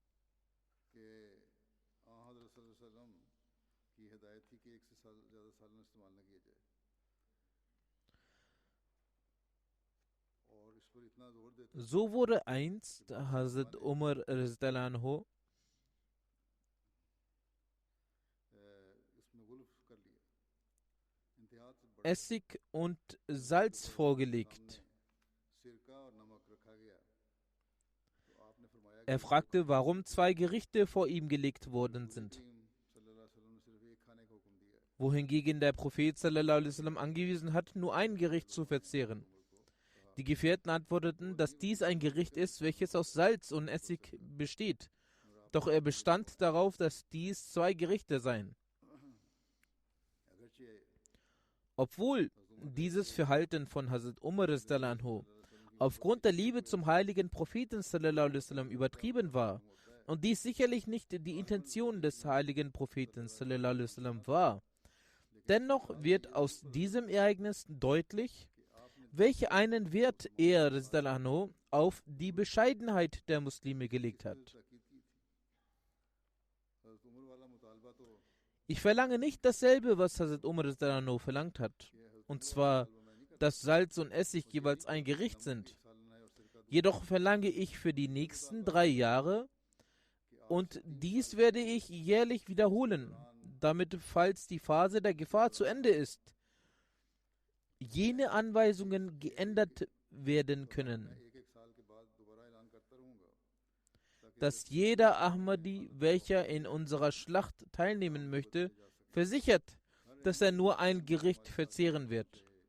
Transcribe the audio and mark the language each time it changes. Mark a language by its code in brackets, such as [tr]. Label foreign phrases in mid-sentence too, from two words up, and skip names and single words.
[de] So wurde einst Hazrat Umar [ar] رضي الله عنه [de] Essig und Salz vorgelegt. Er fragte, warum 2 Gerichte vor ihm gelegt worden sind, wohingegen der Prophet [ar] صلى الله عليه وسلم [de] angewiesen hat, nur ein Gericht zu verzehren. Die Gefährten antworteten, dass dies ein Gericht ist, welches aus Salz und Essig besteht. Doch er bestand darauf, dass dies 2 Gerichte seien. Obwohl dieses Verhalten von Hazrat Umar [ar] رضي الله عنه [de] aufgrund der Liebe zum heiligen Propheten [ar] صلى الله عليه وسلم [de] übertrieben war und dies sicherlich nicht die Intention des heiligen Propheten [ar] صلى الله عليه وسلم [de] war, dennoch wird aus diesem Ereignis deutlich, welch einen Wert er [ar] رضي الله عنه [de] auf die Bescheidenheit der Muslime gelegt hat. Ich verlange nicht dasselbe, was Hazrat Umar [ar] رضي الله عنه [de] verlangt hat, und zwar, dass Salz und Essig jeweils ein Gericht sind. Jedoch verlange ich für die nächsten 3 Jahre, und dies werde ich jährlich wiederholen, damit, falls die Phase der Gefahr zu Ende ist, jene Anweisungen geändert werden können, dass jeder Ahmadi, welcher in unserer Schlacht teilnehmen möchte, versichert, dass er nur ein Gericht verzehren wird.